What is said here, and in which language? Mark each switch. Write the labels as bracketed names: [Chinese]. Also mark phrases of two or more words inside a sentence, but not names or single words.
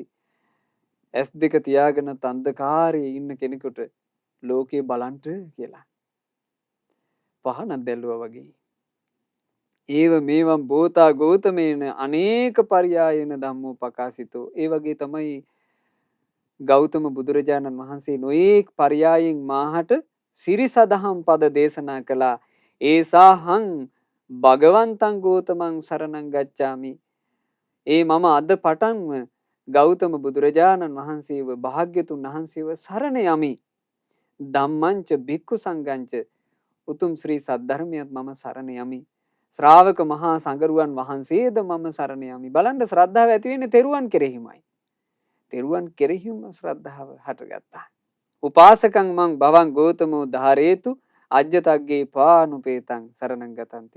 [Sinhala] ඇස් දෙක තියාගෙන අන්ධකාරයේ ඉන්න කෙනෙකුට ලෝකේ බලන්ට කියලා පහනක් දැල්ලුවා වගේ. [Pali] ඒව මේවම් බෝතා ගෞතමේන අනේක පරියායන ධම්මෝ පකාසිතෝ. [Sinhala] ඒ වගේ තමයි ගෞතම බුදුරජාණන් වහන්සේ නොඑක් පරියායෙන් මාහට සිරිසදහම් පද දේශනා කළා. [Pali] ඒසාහං භගවන්තං ගෞතමං සරණං ගච්ඡාමි. [Sinhala] ඒ මම අද පටන්ම ගෞතම බුදුරජාණන් වහන්සේව භාග්‍යතුන් වහන්සේව සරණ යමි. [Pali] ධම්මංච භික්ඛු සංඝංච [Sinhala] උතුම් ශ්‍රී සද්ධර්මයත් මම සරණ යමි. ශ්‍රාවක මහා සංඝරුවන් වහන්සේද මම සරණ යමි. බලන්න ශ්‍රද්ධාව ඇති වෙන්නේ තෙරුවන් කෙරෙහිමයි. තෙරුවන් කෙරෙහිම ශ්‍රද්ධාව හටගත්තා. [Pali] උපාසකං මං භවං ගෝතමෝ ධාරේතු අජ්ජතග්ගේ පානුපේතං සරණං ගතಂತಿ.